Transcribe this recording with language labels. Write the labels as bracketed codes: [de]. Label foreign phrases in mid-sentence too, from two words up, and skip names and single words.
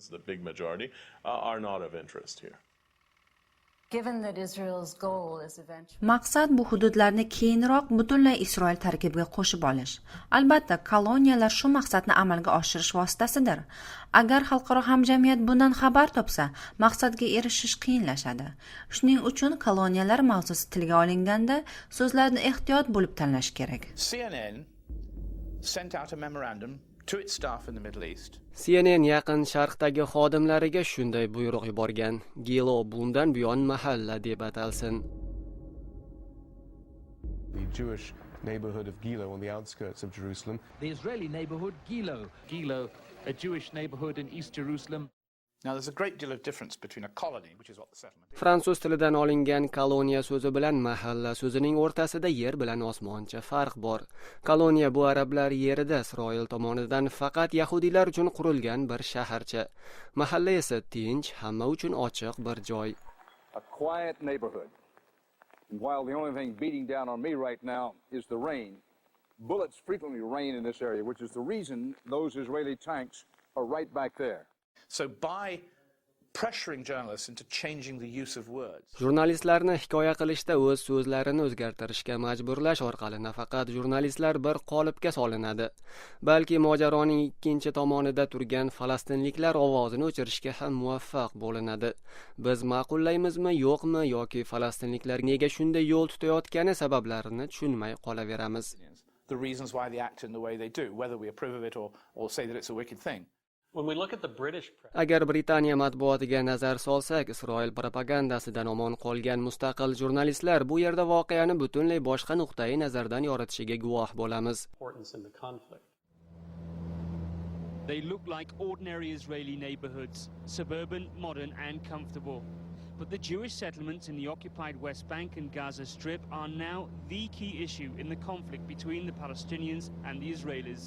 [uz] Maqsad bu hududlarni keyinroq butunlay Isroil tarkibiga qo'shib olish. Albatta, koloniyalar shu maqsadni amalga oshirish vositasidir. Agar xalqaro hamjamiyat bundan xabar topsa, maqsadga erishish qiyinlashadi. Shuning uchun koloniyalar mavzusi tilga olinganda so'zlarni ehtiyot bo'lib tanlash kerak. [en] CNN sent out a memorandum to its staff in the Middle East. [uz] CNN yaqin sharqdagi xodimlariga shunday buyruq yuborgan. Gilo bundan buyon mahalla deb atalsin. [en] The Jewish neighborhood of Gilo on the outskirts of Jerusalem. The Israeli neighborhood Gilo. Gilo, a Jewish neighborhood in East Jerusalem. Now there's a great deal of difference between a colony, which is what the settlement is. [uz] Fransuz tilidan olingan koloniya so'zi bilan mahalla so'zining o'rtasida yer bilan osmoncha farq bor. Koloniya bu arablar yerida Isroil tomonidan faqat yahudiylar uchun qurilgan bir shaharcha. Mahalla esa tinch, hamma uchun ochiq bir joy. [en] A quiet neighborhood. And while the only thing beating down on me right now is the rain, bullets frequently rain in this area, which is the reason those Israeli tanks are right back there. So by pressuring journalists into changing the use of words. [uz] Jurnalistlarni hikoya qilishda o'z so'zlarini o'zgartirishga majburlash orqali nafaqat jurnalistlar bir qolipga solinadi, balki mojaroning ikkinchi tomonida turgan falastinliklar ovozini o'chirishga ham muvaffaq bo'linadi. Biz ma'qullaymizmi, yo'qmi yoki falastinliklar nega shunday yo'l tutayotgani sabablarini tushunmay qolaveramiz. [en] The reasons why they act in the way they do, whether we approve of it or say that it's a wicked thing. [uz] Agar Britaniya matbuotiga nazar solsak, Isroil propagandasidan omon qolgan mustaqil jurnalistlar bu yerda voqeani butunlay boshqa nuqtai nazardan yoritishiga guvoh bo'lamiz. [en] They look like ordinary Israeli neighborhoods, suburban, modern and comfortable. But the Jewish settlements in the occupied West Bank and Gaza Strip are now the key issue in the conflict between the Palestinians and the Israelis.